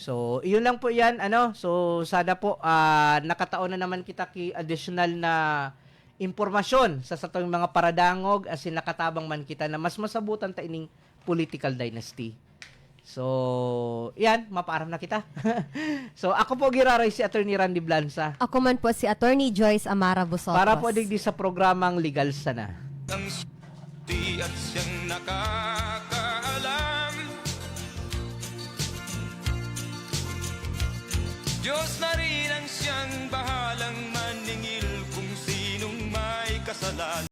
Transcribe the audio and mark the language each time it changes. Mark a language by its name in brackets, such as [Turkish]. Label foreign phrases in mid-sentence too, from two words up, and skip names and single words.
[Bikol] So, iyon lang po yan, So, sana po, nakataon na naman kita ki additional na impormasyon sa satong mga paradangog as in nakatabang man kita na mas masabutan ta ining [English] political dynasty. [Bikol] So, yan, mapaaram na kita. So, ako po giraray si Attorney Randy Blanza. Ako man po si Attorney Joyce Amara Busotros. Para po digdi sa programang Legal Sana. [Filipino] Ang di at siyang nakakaalam. Diyos na rin ang siyang bahalang maningil kung sinong may kasalanan.